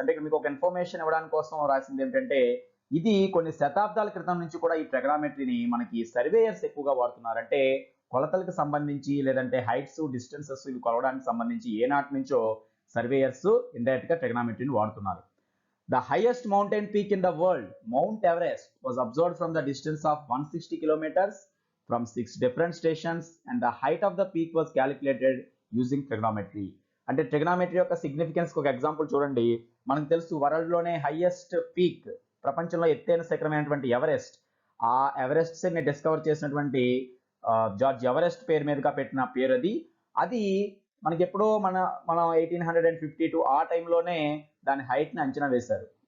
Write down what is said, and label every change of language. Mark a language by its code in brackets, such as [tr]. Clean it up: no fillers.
[te] అంటే ఇక్కడ మీకు ఒక ఇన్ఫర్మేషన్ ఇవ్వడానికి కోసం రాసింది ఏంటంటే, ఇది కొన్ని శతాబ్దాల క్రితం నుంచి కూడా ఈ ట్రిగనామెట్రీని మనకి సర్వేయర్స్ ఎక్కువగా వాడుతున్నారు. అంటే కొలతలకు సంబంధించి లేదంటే హైట్స్, డిస్టెన్సెస్ ఇవి కొలవడానికి సంబంధించి ఏనాటి నుంచో సర్వేయర్స్ ఇండైరెక్ట్ గా ట్రిగనామెట్రీని వాడుతున్నారు. [en] The highest mountain peak in the world, Mount Everest, was observed from the distance of 160 kilometers from 6 different stations, and the height of the peak was calculated using trigonometry. [te] అంటే trigonometry యొక్క significance ఒక example చూడండి. మనకు తెలుసు world లోనే highest peak, ప్రపంచంలో ఎత్తైన శిఖరమైనటువంటి Everest, ఆ ఎవరెస్ట్ ని డిస్కవర్ చేసినటువంటి జార్జ్ ఎవరెస్ట్ పేరు మీదుగా పెట్టిన పేరు అది మనకి ఎప్పుడో మన 1852 ఆ టైంలోనే దాని హైట్ ని అంచనా వేశారు.